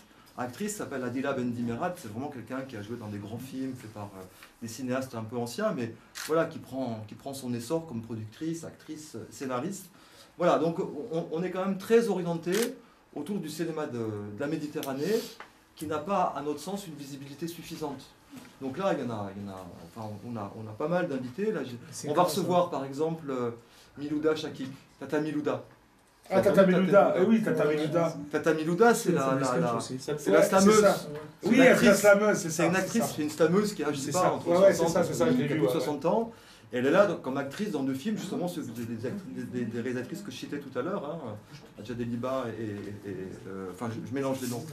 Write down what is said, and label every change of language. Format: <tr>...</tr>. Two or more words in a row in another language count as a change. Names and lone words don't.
<fr>Actrice s'appelle Adila Bendimerat, c'est vraiment quelqu'un qui a joué dans des grands films faits par des cinéastes un peu anciens, mais voilà, qui prend son essor comme productrice, actrice, scénariste. Voilà, donc on est quand même très orienté autour du cinéma de la Méditerranée, qui n'a pas, à notre sens, une visibilité suffisante. Donc là, on a pas mal d'invités. On va recevoir par exemple Milouda Chakik, Tata Milouda. Ah, Tata Milouda, oui, Tata Milouda. Tata Milouda, c'est la slameuse. Oui, la slameuse, c'est ça. C'est une actrice, c'est une slameuse qui a, je sais pas, entre 60 ans. Et elle est là comme actrice dans deux films, justement, des réalisatrices que je citais tout à l'heure, hein, Adja Deliba enfin, je mélange les noms.</fr>